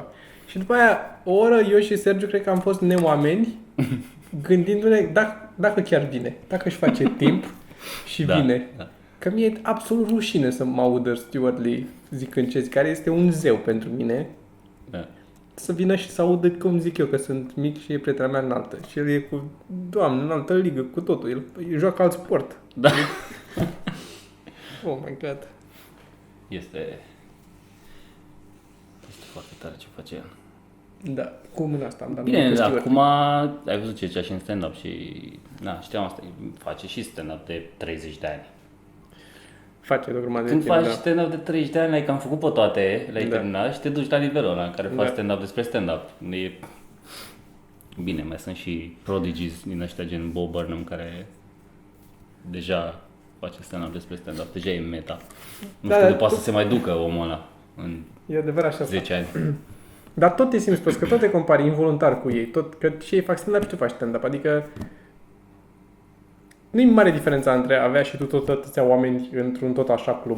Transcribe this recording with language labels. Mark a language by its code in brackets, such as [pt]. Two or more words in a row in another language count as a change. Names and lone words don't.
[ro] Și după aia, o oră, eu și Sergiu cred că am fost neoameni, gândindu-ne dacă chiar vine, dacă își face timp și vine. Da. Că mie e absolut rușine să mă audă Stuart Lee zicând ce zic, care este un zeu pentru mine. Da. Să vină și să audă cum zic eu, că sunt mic și e prietena mea înaltă. Și el e cu, Doamne, în altă ligă, cu totul. El joacă alt sport. Da. [en] Oh my God. [ro] Este foarte tare ce face el. Da, cu mâna asta am dat. Bine, da, acum ai văzut ce zicea și în stand-up și... Da, știam asta, face și stand-up de 30 de ani. Face de grămadă de Când timp, faci da. stand-up de 30 de ani, ai cam făcut pe toate, le-ai terminat și te duci la nivelul ăla în care faci Da. stand-up despre stand-up. E... Bine, mai sunt și prodigies din ăștia gen Bo Burnham care deja face stand-up despre stand-up, deja e meta. Nu știu de poate să se mai ducă omul ăla în E adevărat așa. 10 ani. Dar tot te simți prost, că tot te compari involuntar cu ei. Că și ei fac stand-up și tu faci stand-up. Adică nu-i mare diferența între a avea și tu tot atâția oameni într-un tot așa club.